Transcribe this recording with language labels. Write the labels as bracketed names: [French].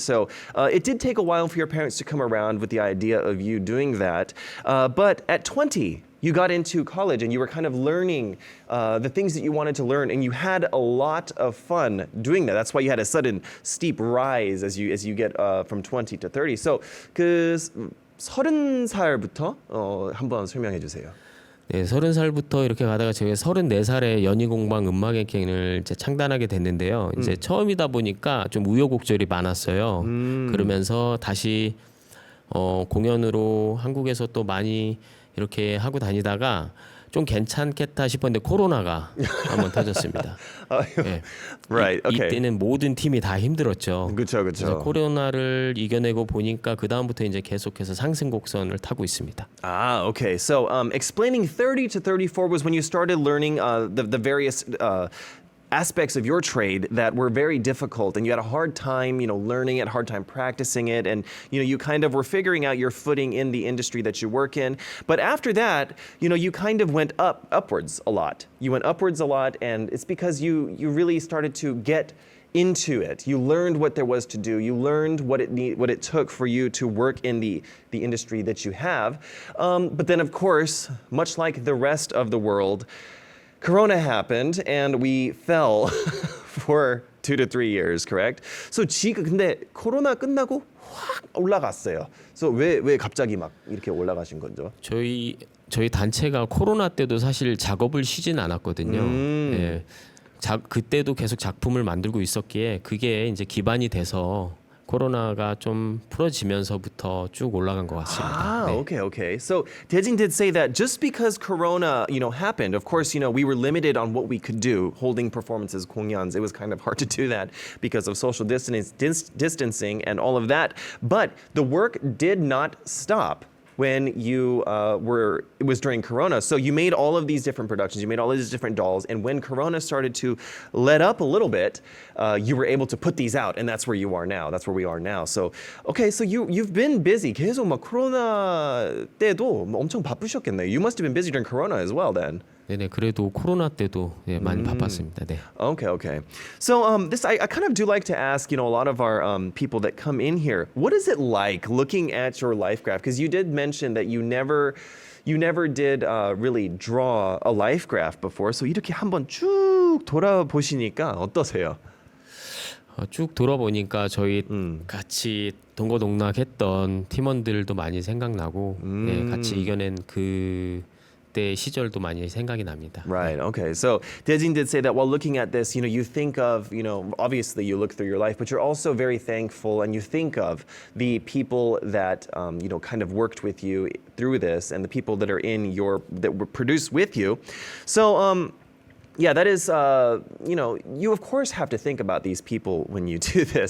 [English] So it did take a while for your parents to come around with the idea of you doing that. But at 20, you got into college and you were kind of learning the things that you wanted to learn, and you had a lot of fun doing that. That's why you had a sudden steep rise as you get from 20 to 30. [Korean] So 그 30살부터 한번 설명해 주세요. 네, 30살부터 이렇게 가다가 제가 34살에 연희공방 음악의 이제 창단하게 됐는데요. 이제 처음이다 보니까 좀 우여곡절이 많았어요. 그러면서 다시 공연으로 한국에서 또 많이 이렇게 하고 다니다가 좀 괜찮겠다 싶었는데 코로나가 한번 터졌습니다. 네. [English] Right. Okay. [Korean] 이때는 모든 팀이 다 힘들었죠. 그렇죠. 그래서 코로나를 이겨내고 보니까 그 다음부터 이제 계속해서 상승 곡선을 타고 있습니다. [English] Ah, okay. So explaining 30 to 34 was when you started learning the various aspects of your trade that were very difficult, and you had a hard time, learning it, hard time practicing it, and you kind of were figuring out your footing in the industry that you work in. But after that, you kind of went upwards a lot. You went upwards a lot, and it's because you really started to get into it. You learned what there was to do. You learned what it took for you to work in the industry that you have. But then, of course, much like the rest of the world, Corona happened and we fell for 2 to 3 years, correct? [Korean] So 지금 근데 코로나 끝나고 확 올라갔어요. So 왜 갑자기 막 이렇게 올라가신 거죠? 저희 단체가 코로나 때도 사실 작업을 쉬진 않았거든요. 예. 그때도 계속 작품을 만들고 있었기에 그게 이제 기반이 돼서 코로나가 좀 풀어지면서부터 쭉 올라간 것 같습니다. 네. [English] Okay. So Daejin did say that just because Corona, happened, of course, we were limited on what we could do, holding performances, kongyans. It was kind of hard to do that because of social distancing and all of that. But the work did not stop when you it was during Corona. So you made all of these different productions, you made all of these different dolls, and when Corona started to let up a little bit, you were able to put these out, and that's where you are now. That's where we are now. So, okay, so you've been busy. [Korean] 계속 막 코로나 때도 엄청 바쁘셨겠네요. [English] You must have been busy during Corona as well then. [Korean] 네네, 그래도 코로나 때도 많이 바빴습니다. 네. [English] Okay. So this I kind of do like to ask, a lot of our people that come in here, what is it like looking at your life graph? Because you did mention that you never did really draw a life graph before. [Korean] So 이렇게 한번 쭉 돌아보시니까 어떠세요? 쭉 돌아보니까 저희 같이 동고동락했던 팀원들도 많이 생각나고 같이 이겨낸 그때 시절도 많이 생각이 납니다. [English] Right. Okay. So Daejin did say that while looking at this, you think of, obviously you look through your life, but you're also very thankful, and you think of the people that kind of worked with you through this, and the people that are that were produced with you. So yeah, that is, you of course have to think about these people when you do this.